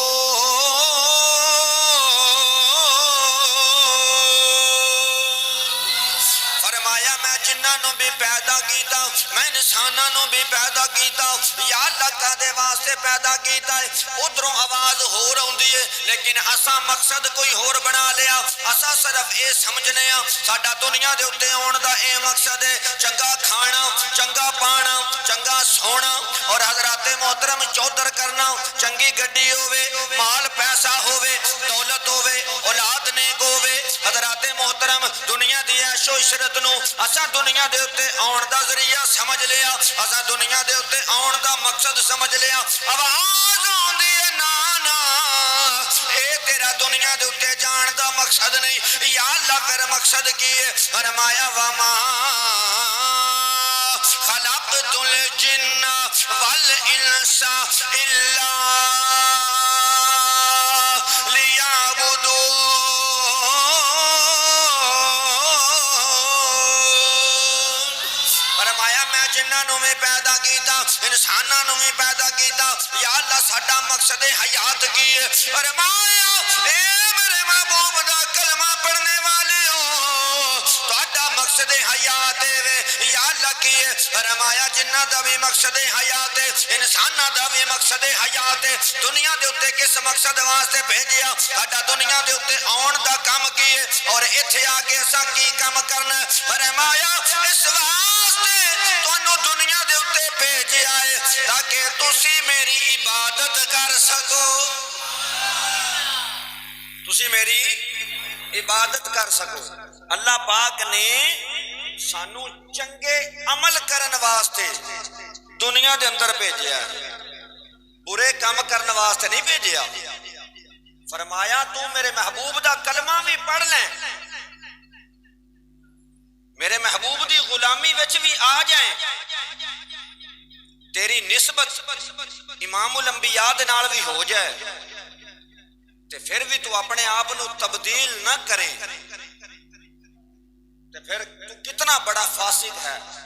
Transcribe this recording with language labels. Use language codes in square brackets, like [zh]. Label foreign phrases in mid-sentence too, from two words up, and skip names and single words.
[pa] فرمایا میں جنہاں نو بھی پیدا کیتا، میں انساناں نو بھی پیدا کیتا، یا اللہ کا دے واسطے پیدا کیتا ہے۔ ادھروں آواز ہو رہی ہے لیکن اساں مقصد کوئی ہور بنا لیا۔ اساں صرف اے سمجھنے ہاں ساڈا دنیا دے اتے آن دا اے مقصد ہے چنگا کھانا، چنگا پانا، چنگا سونا، اور حضرات محترم چودھر کرنا، چنگی گڈی ہووے، مال پیسہ ہووے، دولت ہووے، اولاد نیک ہووے۔ حضرات محترم دنیا دی عیش و عشرت نو اساں دنیا دے اتے آن دا ذریعہ سمجھ لیا، اساں دنیا دے اتے آن دا مقصد سمجھ لیا۔ آواز آندی ہے نانا اے تیرا دنیا دے اتے جان دا مقصد نہیں، یا اللہ پھر مقصد کی ہے؟ [ar] فرمایا وما خلقت الجن والانس الا لیعبدون۔ [pa] فرمایا میں جنہاں نو بھی پیدا کیتا، انساناں نو بھی پیدا کیتا، یا اللہ ساڈا مقصد حیات کی ہے؟ فرمایا اے میرے محبوب دا کلمہ پڑھنے والیوں تہاڈا مقصد حیات ہے، یا اللہ کی ہے؟ فرمایا جنہاں دا بھی مقصد حیات ہے، انساناں دا بھی مقصد حیات ہے۔ دنیا دے اتے کس مقصد واسطے بھیجیا؟ ساڈا دنیا دے اتے آن دا کام کی ہے، اور ایتھے آ کے اساں کی کام کرنا ہے؟ فرمایا اس واسطے تانوں دنیا دے اتے بھیجیا ہے تاکہ تسی میری عبادت کر سکو، تسی میری عبادت کر سکو۔ اللہ پاک نے سانو چنگے عمل کرن واسطے دنیا دے اندر بھیجیا ہے، برے کام کرن واسطے نہیں بھیجیا۔ فرمایا تو میرے محبوب دا کلمہ بھی پڑھ لیں، میرے محبوب دی غلامی وچ بھی آ جائیں، تیری نسبت امام الانبیاء دے نال بھی ہو جائے، تے پھر بھی تو اپنے آپ نو تبدیل نہ کرے، تے پھر تو کتنا بڑا فاسق ہے۔